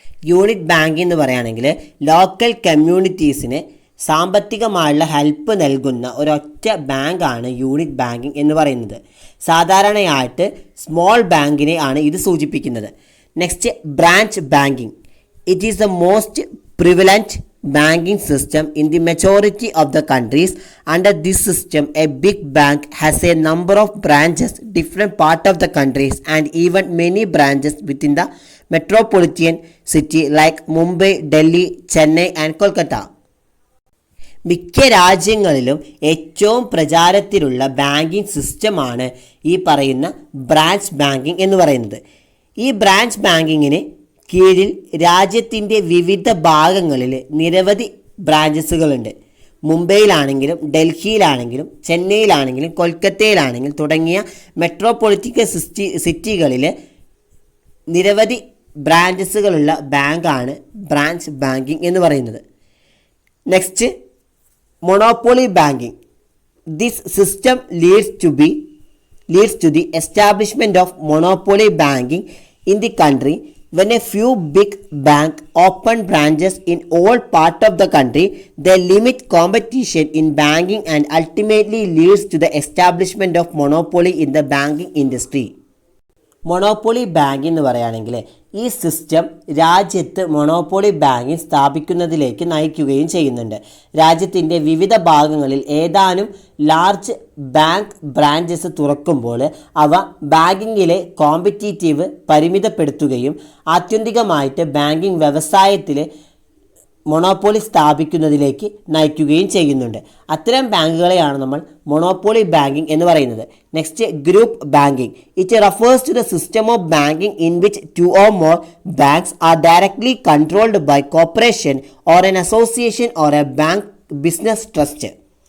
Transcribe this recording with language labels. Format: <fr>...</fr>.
<ml>Unit bank എന്ന് പറയുകയാണെങ്കിൽ local കമ്മ്യൂണിറ്റീസിന് സാമ്പത്തികമായുള്ള help നൽകുന്ന ഒരൊറ്റ ബാങ്കാണ് യൂണിറ്റ് ബാങ്കിങ് എന്ന് പറയുന്നത്. സാധാരണയായിട്ട് സ്മോൾ ബാങ്കിനെ ആണ് ഇത് സൂചിപ്പിക്കുന്നത്.</ml> <en>Next branch banking. It is the most prevalent banking system in the majority of the countries. Under this system, a big bank has a number of branches different part of the countries and even many branches within the metropolitan city like Mumbai, Delhi, Chennai and Kolkata.</en> <ml>മിക്ക രാജ്യങ്ങളിലും ഏറ്റവും പ്രചാരത്തിലുള്ള banking സിസ്റ്റമാണ് ഈ പറയുന്ന branch banking എന്ന് പറയുന്നത്. ഈ ബ്രാഞ്ച് ബാങ്കിങ്ങിന് കീഴിൽ രാജ്യത്തിൻ്റെ വിവിധ ഭാഗങ്ങളിൽ നിരവധി ബ്രാഞ്ചസുകളുണ്ട്. മുംബൈയിലാണെങ്കിലും ഡൽഹിയിലാണെങ്കിലും ചെന്നൈയിലാണെങ്കിലും കൊൽക്കത്തയിലാണെങ്കിലും തുടങ്ങിയ മെട്രോപൊളിറ്റിക്കൽ സിറ്റികളിൽ നിരവധി ബ്രാഞ്ചസുകളുള്ള ബാങ്കാണ് ബ്രാഞ്ച് ബാങ്കിങ് എന്ന് പറയുന്നത്.</ml> <en>Next monopoly banking. This system leads to the establishment of monopoly banking in the country. When a few big banks open branches in all parts of the country, they limit competition in banking and ultimately leads to the establishment of monopoly in the banking industry.</en> <ml>Monopoly bank എന്ന് പറയുകയാണെങ്കിൽ ഈ system രാജ്യത്ത് monopoly banking സ്ഥാപിക്കുന്നതിലേക്ക് നയിക്കുകയും ചെയ്യുന്നുണ്ട്. രാജ്യത്തിൻ്റെ വിവിധ ഭാഗങ്ങളിൽ ഏതാനും ലാർജ് ബാങ്ക് ബ്രാഞ്ചസ് തുറക്കുമ്പോൾ അവ ബാങ്കിങ്ങിലെ കോമ്പറ്റീറ്റീവ് പരിമിതപ്പെടുത്തുകയും ആത്യന്തികമായിട്ട് ബാങ്കിങ് വ്യവസായത്തിൽ മൊണോപ്പൊളി സ്ഥാപിക്കുന്നതിലേക്ക് നയിക്കുകയും ചെയ്യുന്നുണ്ട്. അത്തരം ബാങ്കുകളെയാണ് നമ്മൾ മൊണോപ്പൊളി ബാങ്കിങ് എന്ന് പറയുന്നത്.</ml> <en>Next group banking. It refers to the system of banking in which 2 or more banks are directly controlled by corporation or an association or a bank business trust.</en>